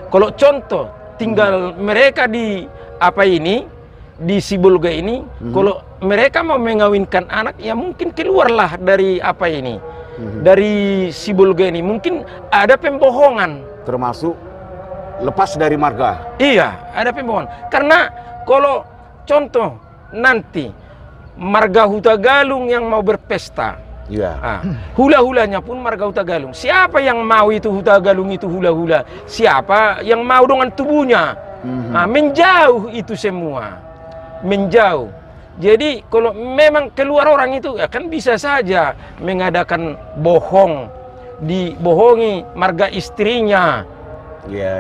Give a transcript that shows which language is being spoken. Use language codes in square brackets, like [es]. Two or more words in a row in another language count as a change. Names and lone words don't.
[id] Kalau contoh tinggal mereka di apa ini di Sibolga ini, kalau mereka mau mengawinkan anak, ya mungkin keluarlah dari apa ini, dari Sibolga ini. Mungkin ada pembohongan. Termasuk lepas dari marga. Iya, ada pembohongan. Karena kalau contoh nanti marga Huta Galung yang mau berpesta, hula-hulanya pun marga Huta Galung. Siapa yang mau itu Huta Galung itu hula-hula? Siapa yang mau dengan tubuhnya? Menjauh itu semua. Menjauh. Jadi kalau memang keluar orang itu, ya kan bisa saja mengadakan bohong, dibohongi marga istrinya. Iya.